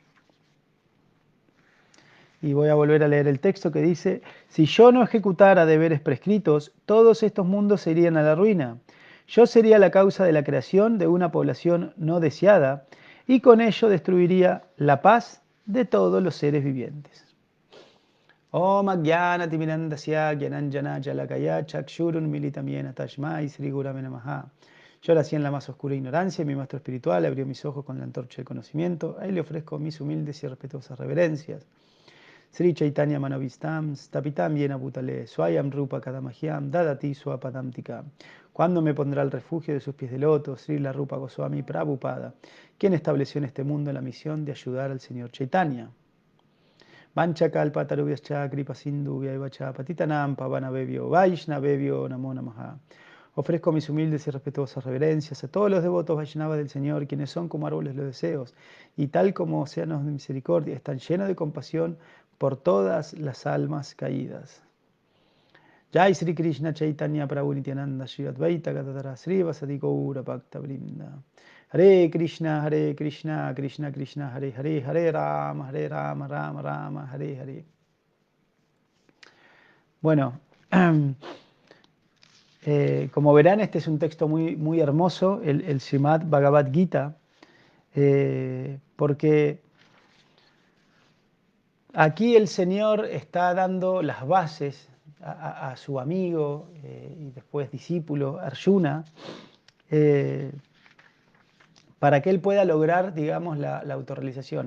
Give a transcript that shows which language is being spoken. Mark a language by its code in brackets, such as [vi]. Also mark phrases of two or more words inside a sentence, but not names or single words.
[es] Y voy a volver a leer el texto que dice: si yo no ejecutara deberes prescritos, todos estos mundos se irían a la ruina. Yo sería la causa de la creación de una población no deseada, y con ello destruiría la paz de todos los seres vivientes. [sa] ॐ अज्ञानति मिरान्धस्य ज्ञानाञ्जन शलाकया चक्षुरुन् मीलितंयेन तस्मै श्री गुरवे नमः. [es] Yo nací en la más oscura ignorancia, mi maestro espiritual abrió mis ojos con la antorcha del conocimiento. A él le ofrezco mis humildes y respetuosas reverencias. [sa] श्री चैतन्य मनोऽभीष्टं स्थापितं येन भूतले स्वयं रूप कदामह्यं ददाति स्वपदान्तिक. [es] ¿Cuándo me pondrá el refugio de sus pies de loto? Sri La Rupa Goswami Prabhupada, quien estableció en este mundo la misión de ayudar al Señor Chaitanya. [sa] वाञ्छाकल्पतरुभ्यश्च कृपासिन्धुभ्यएवच पतितानां पावनेभ्यो वैष्णवेभ्यो नमो नमः. [es] Ofrezco mis humildes y respetuosas reverencias a todos los devotos Vaishnavas del Señor, quienes son como árboles los deseos, y tal como océanos de misericordia, están llenos de compasión por todas las almas caídas. [sa] जय श्री कृष्ण चैतन्य प्रभु नित्यानन्द श्री अद्वैत गदाधर श्री वासादि गौर भक्त वृन्द. हरे कृष्ण कृष्ण कृष्ण हरे हरे हरे राम राम राम हरे हरे. [es] Bueno, como verán, este es un texto muy, muy hermoso, el Srimad Bhagavad Gita, porque aquí el Señor está dando las bases a su amigo y después discípulo Arjuna, para que él pueda lograr, digamos, la autorrealización.